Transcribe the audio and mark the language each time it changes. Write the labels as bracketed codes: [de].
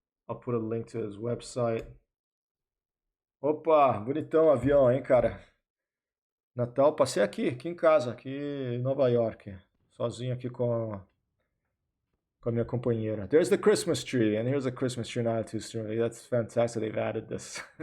[en] I'll put a link to his website. [pt] Opa, bonitão o avião, hein, cara? Natal, passei aqui em casa, aqui em Nova York, sozinho aqui com a minha companheira. [en] There's the Christmas tree, and here's a Christmas tree now too. That's fantastic, they've added this.